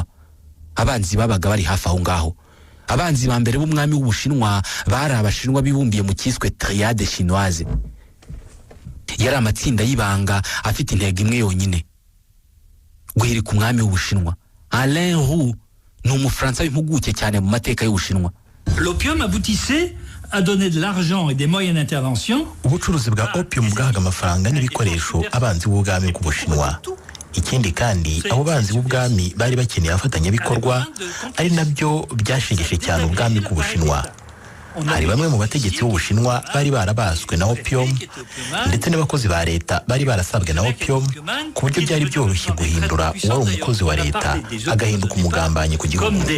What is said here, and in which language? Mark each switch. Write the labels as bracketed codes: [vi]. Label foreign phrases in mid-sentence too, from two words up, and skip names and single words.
[rw] Abanzi babaga bari hafi aho ngaho. Abanzi ba mbere b'umwami w'Ubushinwa bari Abashinwa bibumbiye mu cyiswe Triade Chinoise. Yari amatsinda y'ibanga afite intego imwe yonyine: guhirika umwami w'Ubushinwa. Alain Roux ni Umufaransa w'impuguke cyane mu mateka y'Ubushinwa. [fr] L'opium aboutissait à donner de l'argent et des moyens d'intervention. [rw] Ubucuruzi bwa opium bwahaga amafaranga n'ibikoresho abanzi b'ubwami bw'Ubushinwa. Ikindi kandi abo banzi b'ubwami bari bakeneye abafatanyabikorwa, ari nabyo byashegeshe cyane ubwami bw'Ubushinwa. Hari bamwe mu bategetsi b'Ubushinwa bari barabaswe na opium, ndetse n'abakozi ba leta bari barasabwe na opium, ku buryo byari byoroshye guhindura uwari umukozi wa leta agahinduka umugambanyi ku gihugu.